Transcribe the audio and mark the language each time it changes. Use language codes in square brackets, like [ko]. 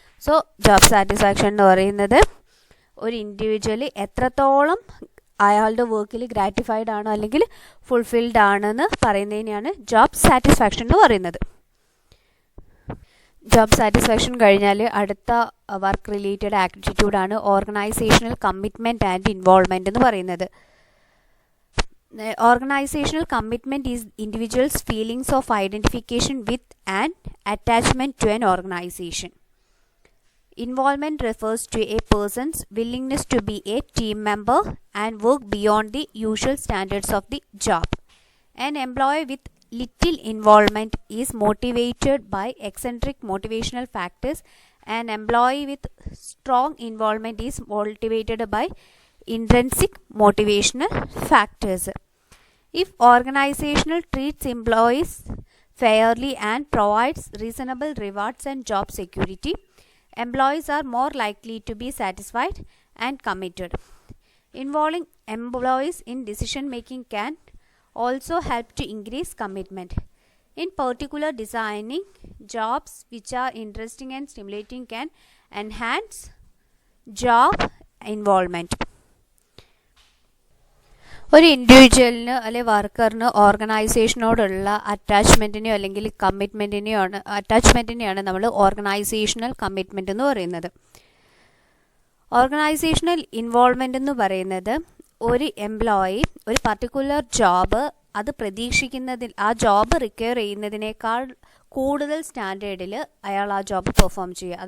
[ml] So job satisfaction എന്ന് പറയുന്നത് ഒരു ഇൻഡിവിജ്വലി എത്രത്തോളം അയാളുടെ വർക്കിൽ ഗ്രാറ്റിഫൈഡ് ആണോ അല്ലെങ്കിൽ ഫുൾഫിൽഡ് ആണെന്ന് പറയുന്നതിനെയാണ് ജോബ് സാറ്റിസ്ഫാക്ഷൻ എന്ന് പറയുന്നത്. ജോബ് സാറ്റിസ്ഫാക്ഷൻ കഴിഞ്ഞാൽ അടുത്ത work related ആറ്റിറ്റ്യൂഡാണ് organisational commitment and involvement എന്ന് പറയുന്നത്. [en] Organizational commitment is individuals' feelings of identification with and attachment to an organization. Involvement refers to a person's willingness to be a team member and work beyond the usual standards of the job. An employee with little involvement is motivated by eccentric motivational factors. An employee with strong involvement is motivated by intrinsic motivational factors. If organizational treats employees fairly and provides reasonable rewards and job security, employees are more likely to be satisfied and committed. Involving employees in decision making can also help to increase commitment. In particular, designing jobs which are interesting and stimulating can enhance job involvement. [ml] ഒരു ഇൻഡിവിജ്വലിന് അല്ലെങ്കിൽ വർക്കറിന് ഓർഗനൈസേഷനോടുള്ള അറ്റാച്ച്മെൻറ്റിനെയോ അല്ലെങ്കിൽ അറ്റാച്ച്മെൻറ്റിനെയാണ് നമ്മൾ organisational commitment എന്ന് പറയുന്നത്. Organisational involvement എന്ന് പറയുന്നത് ഒരു employee ഒരു പർട്ടിക്കുലർ ജോബ് അത് പ്രതീക്ഷിക്കുന്നതിൽ ആ ജോബ് റിക്വയർ ചെയ്യുന്നതിനേക്കാൾ കൂടുതൽ സ്റ്റാൻഡേർഡിൽ അയാൾ ആ ജോബ് പെർഫോം ചെയ്യുക.